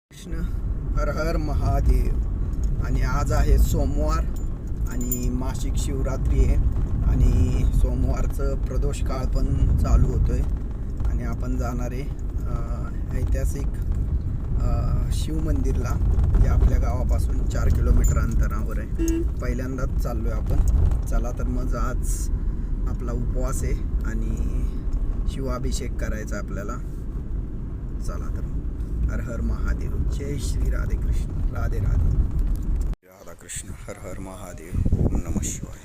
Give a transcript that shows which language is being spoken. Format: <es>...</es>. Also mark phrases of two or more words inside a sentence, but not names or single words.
<mr>कृष्ण हर हर महादेव. आणि आज आहे सोमवार आणि मासिक शिवरात्री आहे आणि सोमवारचं प्रदोष काळ पण चालू होतोय आणि आपण जाणार आहे ऐतिहासिक शिव मंदिरला, जे आपल्या गावापासून 4 किलोमीटर अंतरावर आहे. पहिल्यांदाच चाललोय आपण. चला तर मग आज आपला उपवास आहे आणि शिवाभिषेक करायचा आपल्याला. चला तर हर हर महादेव. जय श्री राधे कृष्ण. राधे राधे. राधा कृष्ण. हर हर महादेव.</mr> <sa>ओम नमः शिवाय.</sa>